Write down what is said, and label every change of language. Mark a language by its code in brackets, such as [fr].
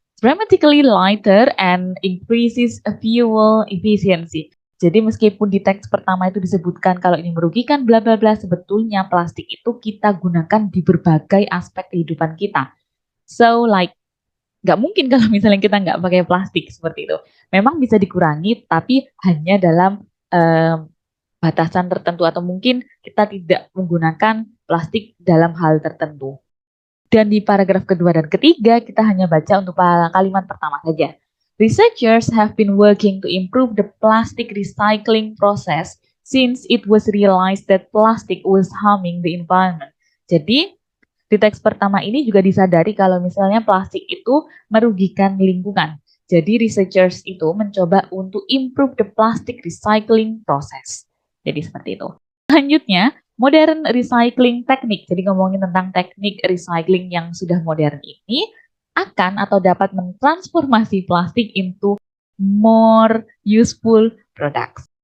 [en] Dramatically lighter and increases fuel efficiency. [id] Jadi meskipun di teks pertama itu disebutkan kalau ini merugikan bla bla bla, sebetulnya plastik itu kita gunakan di berbagai aspek kehidupan kita. [en] So like [id] nggak mungkin kalau misalnya kita nggak pakai plastik seperti itu. Memang bisa dikurangi, tapi hanya dalam batasan tertentu atau mungkin kita tidak menggunakan plastik dalam hal tertentu. Dan di paragraf kedua dan ketiga kita hanya baca untuk kalimat pertama saja. [en] Researchers have been working to improve the plastic recycling process since it was realized that plastic was harming the environment. [id] Jadi di teks pertama ini juga disadari kalau misalnya plastik itu merugikan lingkungan. Jadi researchers itu mencoba untuk [en] improve the plastic recycling process. [id] Jadi seperti itu. Selanjutnya, modern recycling teknik. Jadi ngomongin tentang teknik recycling yang sudah modern ini akan atau dapat mentransformasi plastik [en] into more useful products.